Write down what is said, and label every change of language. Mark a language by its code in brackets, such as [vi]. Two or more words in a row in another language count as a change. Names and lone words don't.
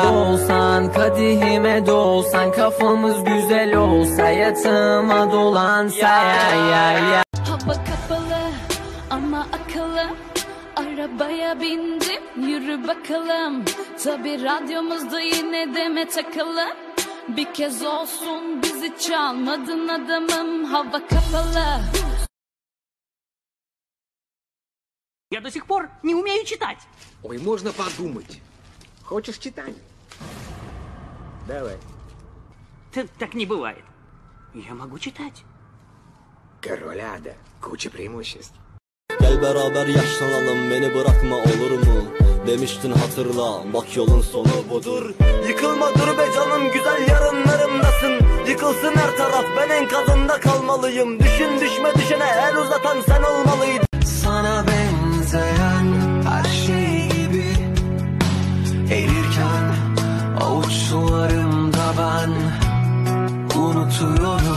[tr] Dolsan kadehime dolsan, kafamız güzel olsa, yatağıma dolansa ya ya ya. Hava kapalı ama akıllı, arabaya bindim yürü bakalım. Tabi radyomuzda yine deme takılı, bir kez olsun bizi çalmadın adamım. Hava kapalı. [ru] Я до сих пор не умею читать. Ой, можно подумать. Хочешь читать? Давай. Так не bывает. Я могу читать. Король Ада. Куча преимуществ. [tr] Gel beraber yaşlanalım, beni bırakma olur mu? Demiştin hatırla, bak yolun sonu budur. Yıkılma dur be canım, güzel yarınlarımdasın. Yıkılsın her taraf, ben enkazında kalmalıyım. Düşün düşme düşene, el uzatan sen olmalıydın. Sana benzeyen her şey gibi erirken avuçlarımda ben unutuyorum.